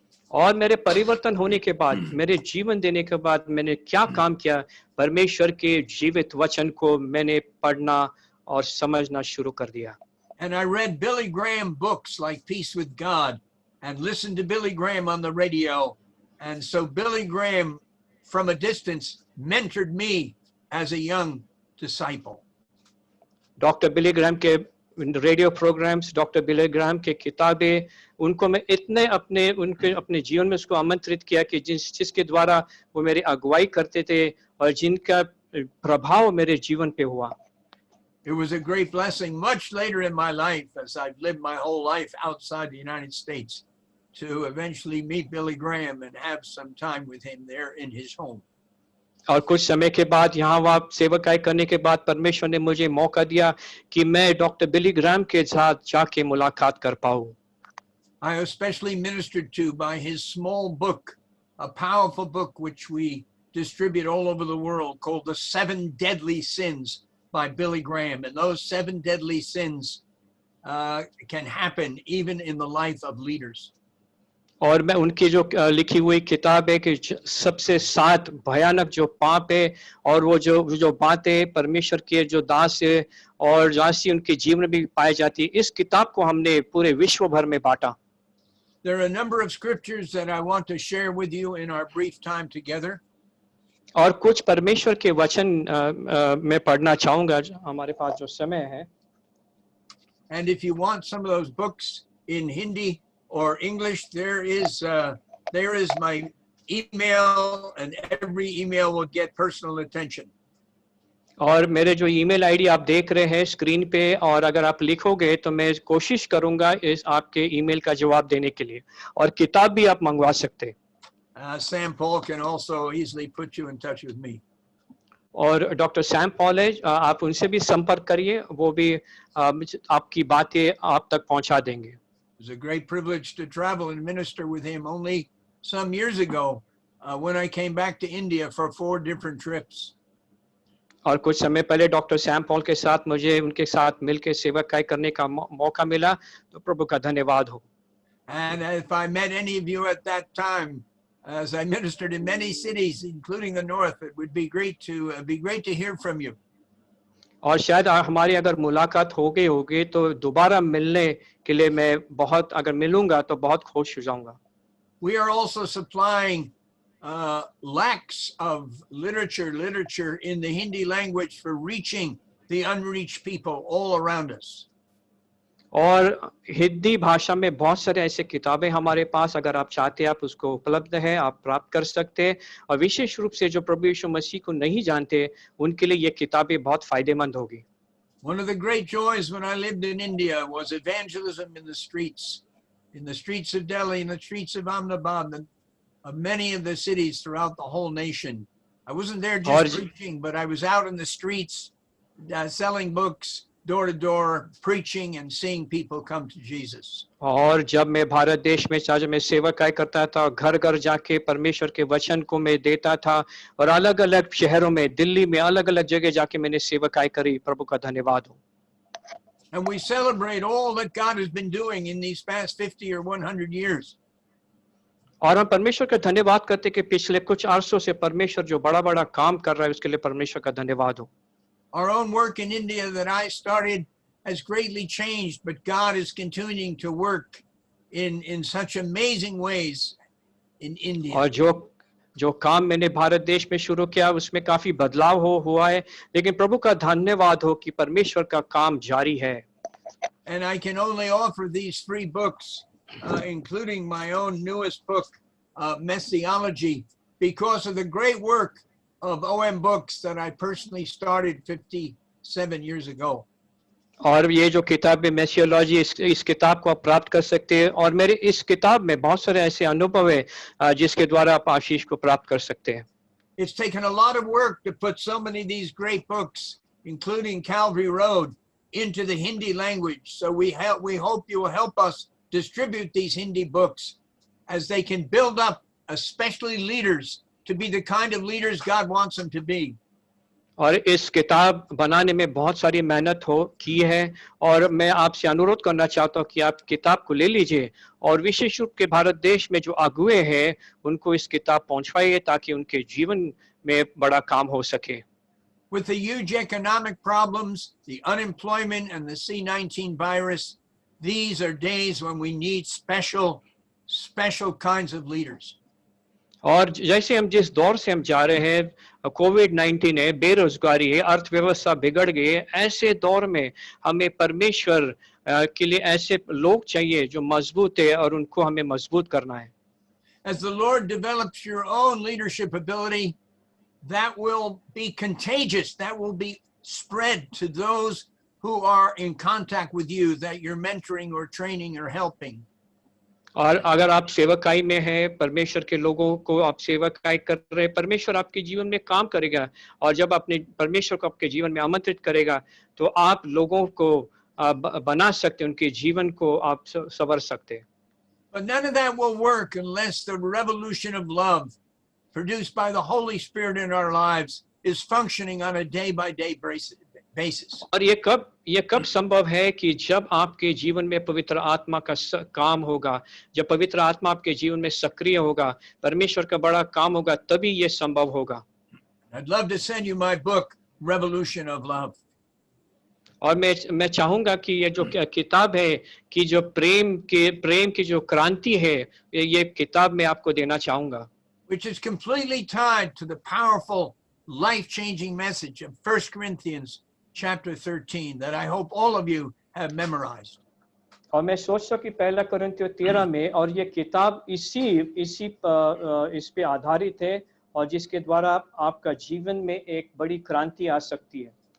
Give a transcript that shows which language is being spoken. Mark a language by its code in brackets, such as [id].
[hi] और मेरे परिवर्तन होने के बाद, मेरे जीवन देने के बाद मैंने क्या काम किया, परमेश्वर के जीवित वचन को मैंने पढ़ना और समझना शुरू कर दिया। [en] And I read Billy Graham books like Peace with God and listened to Billy Graham on the radio. And so Billy Graham, from a distance, mentored me as a young disciple. [hi] Doctor Billy Graham के radio programmes, doctor Billy Graham के किताबें, उनको मैं इतने अपने जीवन में उसको आमंत्रित किया कि जिसके द्वारा वो मेरी अगुवाई करते थे और जिनका प्रभाव मेरे जीवन पे हुआ। [en] It was a great blessing much later in my life, as I've lived my whole life outside the United States, to eventually meet Billy Graham and have some time with him there in his home. [hi] और कुछ समय के बाद यहाँ वहाँ सेवकाई करने के बाद परमेश्वर ने मुझे मौका दिया कि मैं डॉक्टर बिली ग्राहम के साथ जाके मुलाकात कर पाऊँ। [en] I was especially ministered to by his small book, a powerful book which we distribute all over the world, called The 7 Deadly Sins by Billy Graham. And those 7 deadly sins can happen even in the life of leaders. [hi] और मैं उनकी जो लिखी हुई किताब है कि सबसे 7 भयानक जो पाप है और वो जो बातें परमेश्वर के जो दास है और दासी उनके जीवन में भी पाई जाती है, इस किताब को हमने पूरे विश्व भर में बांटा। [en] There are a number of scriptures that I want to share with you in our brief time together. [hi] और कुछ परमेश्वर के वचन मैं पढ़ना चाहूंगा हमारे पास जो समय है। [en] And if you want some of those books in Hindi or English, there is my email, and every email will get personal attention. [hi] और मेरे जो ईमेल आईडी आप देख रहे हैं स्क्रीन पे, और अगर आप लिखोगे तो मैं कोशिश करूंगा इस आपके ईमेल का जवाब देने के लिए, और किताब भी आप मंगवा सकते हैं। [en] Sam Paul can also easily put you in touch with me. [hi] और डॉक्टर सैम पॉल है, आप उनसे भी संपर्क करिए, वो भी आपकी बातें आप तक पहुंचा देंगे। [en] It was a great privilege to travel and minister with him only some years ago when I came back to India for 4 different trips. [hi] और कुछ समय पहले डॉक्टर सैम पॉल के साथ मुझे उनके साथ मिलकर सेवकाई करने का मौका मिला, तो प्रभु का धन्यवाद हो। [en] And if I met any of you at that time, as I ministered in many cities, including the north, it would be great to hear from you. [hi] और शायद हमारी अगर मुलाकात हो गई होगी तो दोबारा मिलने के लिए मैं बहुत, अगर मिलूंगा तो बहुत खुश हो जाऊंगा। [en] We are also supplying lakhs of literature in the Hindi language for reaching the unreached people all around us. [hi] और हिंदी भाषा में बहुत सारे ऐसे किताबें हमारे पास, अगर आप चाहते हैं आप उसको उपलब्ध है, आप प्राप्त कर सकते हैं। और विशेष रूप से जो प्रभु यीशु मसीह को नहीं जानते उनके लिए ये किताबें बहुत फायदेमंद होगी। [en] One of the great joys when I lived in India was evangelism in the streets of Delhi, in the streets of Ahmedabad, and of many of the cities throughout the whole nation. I wasn't there just preaching, but I was out in the streets selling books, door to door, preaching and seeing people come to Jesus. [hi] और जब मैं भारत देश में जब मैं सेवकाई करता था, घर घर जाके परमेश्वर के वचन को मैं देता था, और अलग अलग शहरों में, दिल्ली में अलग अलग जगह जाके मैंने सेवकाई करी। प्रभु का धन्यवाद हो। [en] And we celebrate all that God has been doing in these past 50 or 100 years. [hi] और हम परमेश्वर का धन्यवाद करते कि पिछले कुछ अरसों से परमेश्वर जो बड़ा बड़ा काम कर रहा है उसके लिए परमेश्वर का धन्यवाद हो। [en] Our own work in India that I started has greatly changed, but God is continuing to work in such amazing ways in India. [hi] और जो काम मैंने भारत देश में शुरू किया उसमें काफी बदलाव हुआ है, लेकिन प्रभु का धन्यवाद हो कि परमेश्वर का काम जारी है। [en] And I can only offer these 3 books, including my own newest book, Messiology, because of the great work of OM Books that I personally started 57 years ago. [hi] और ये जो किताब है मेसियोलॉजी, इस किताब को आप प्राप्त कर सकते हैं और मेरे इस किताब में बहुत सारे ऐसे अनुभव है जिसके द्वारा आप आशीष को प्राप्त कर सकते हैं। [en] It's taken a lot of work to put so many of these great books, including Calvary Road, into the Hindi language. So we hope you will help us distribute these Hindi books as they can build up, especially leaders, to be the kind of leaders God wants them to be. [hi] और इस किताब बनाने में बहुत सारी मेहनत की है और मैं आपसे अनुरोध करना चाहता हूँ कि आप किताब को ले लीजिए और विशेष रूप के भारत देश में जो अगुए हैं उनको इस किताब पहुंचवाइए ताकि उनके जीवन में बड़ा काम हो सके। [en] With the huge economic problems, the unemployment, and the C-19 virus, these are days when we need special kinds of leaders. [hi] और जैसे हम जिस दौर से हम जा रहे हैं, कोविड-19 है, बेरोजगारी है, अर्थव्यवस्था बिगड़ गई है, ऐसे दौर में हमें परमेश्वर के लिए ऐसे लोग चाहिए जो मजबूत है और उनको हमें मजबूत करना है। [en] As the Lord develops your own leadership ability, that will be contagious. That will be spread to those who are in contact with you that you're mentoring or training or helping. [hi] और अगर आप सेवकाई में हैं, परमेश्वर के लोगों को आप सेवकाई कर रहे हैं, परमेश्वर आपके जीवन में काम करेगा और जब अपने परमेश्वर को आपके जीवन में आमंत्रित करेगा तो आप लोगों को बना सकते हैं, उनके जीवन को आप संवर सकते हैं। [en] But none of that will work unless the revolution of love produced by the Holy Spirit in our lives is functioning on a day-by-day basis. [hi] और ये कब संभव है कि जब आपके जीवन में पवित्र आत्मा का काम होगा, जब पवित्र आत्मा आपके जीवन में सक्रिय होगा, परमेश्वर का बड़ा काम होगा, तभी ये संभव होगा। [en] I'd love to send you my book, Revolution of Love. [hi] और मैं चाहूंगा कि ये जो किताब है कि जो प्रेम की जो क्रांति है, ये किताब मैं आपको देना चाहूंगा। [en] Which is completely tied to the powerful, life-changing message of 1 Corinthians chapter 13 that I hope all of you have memorized. [hi] और मैं सोचता हूँ कि पहला कोरिन्थियों 13 में और ये किताब इस पे आधारित है और जिसके द्वारा आपका जीवन में एक बड़ी क्रांति आ सकती है।